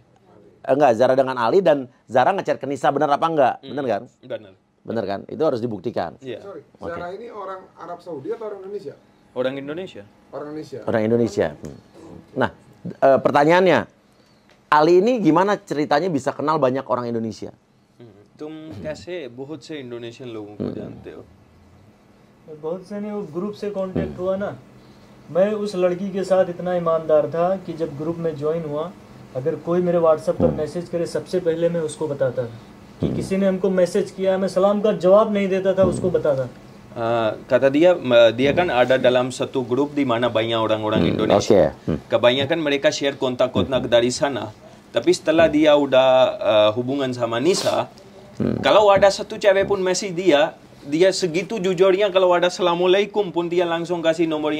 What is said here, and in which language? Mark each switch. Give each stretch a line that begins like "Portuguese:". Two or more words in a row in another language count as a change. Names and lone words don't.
Indonesian: Enggak, Zahra dengan Ali dan Zahra ngechat ke Nisa, benar apa enggak? Benar kan? Benar. Benar kan? Itu harus dibuktikan. Iya. Sorry, Zahra ini orang Arab Saudi atau orang Indonesia? Orang Indonesia. Orang Indonesia. Orang Indonesia. Nah, pertanyaannya, Ali ini gimana ceritanya bisa kenal banyak orang Indonesia?
Hindi: तुम कैसे बहुत से इंडोनेशियन लोगों को जानते हो? बहुत से नहीं, वो ग्रुप से कांटेक्ट हुआ ना। मैं उस लड़की के साथ इतना ईमानदार था कि जब ग्रुप में ज्वाइन हुआ, अगर कोई मेरे व्हाट्सएप पर मैसेज करे सबसे पहले मैं उसको बताता था कि किसी ने हमको मैसेज किया, मैं सलाम का जवाब नहीं देता था, उसको बताता।
Indonesian: Kata dia kan ada dalam satu grup di mana banyak orang-orang Indonesia. Kebanyakan mereka share kontak-kontak dari sana. Tapi setelah dia udah hubungan sama Nisa, kalau ada satu cewek pun message dia segitu jujurnya, kalau ada assalamualaikum pun dia langsung kasih nomornya ke Nisa.